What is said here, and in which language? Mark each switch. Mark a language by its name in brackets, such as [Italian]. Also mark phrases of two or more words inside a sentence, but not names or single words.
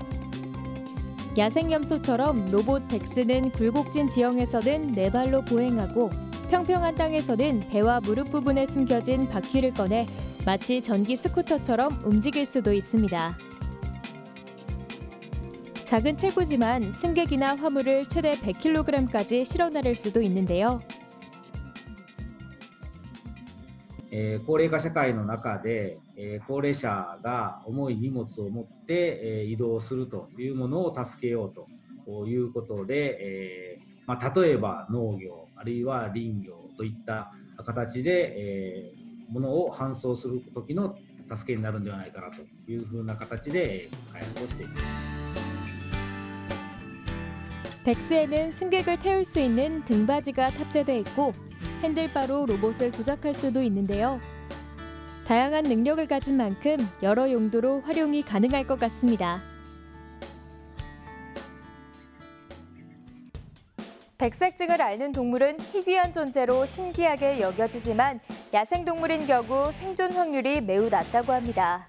[Korean] 야생염소처럼 로봇 덱스는 굴곡진 지형에서는 네 발로 보행하고 평평한 땅에서는 배와 무릎 부분에 숨겨진 바퀴를 꺼내 마치 전기 스쿠터처럼 움직일 수도 있습니다. 작은 체구지만 승객이나 화물을 최대 100kg까지 실어 나를 수도 있는데요. [Japanese] 高齢化社会の中で、高齢者が重い荷物を持って、移動するというものを助けようということで、例えば農業あるいは林業といった形で、物を搬送する時の助けになるんではないかなというふうな形で開発をしています。 [Korean] 덱스에는 승객을 태울 수 있는 등받이가 탑재돼 있고 핸들바로 로봇을 조작할 수도 있는데요. 다양한 능력을 가진 만큼 여러 용도로 활용이 가능할 것 같습니다. 백색증을 앓는 동물은 희귀한 존재로 신기하게 여겨지지만 야생동물인 경우 생존 확률이 매우 낮다고 합니다.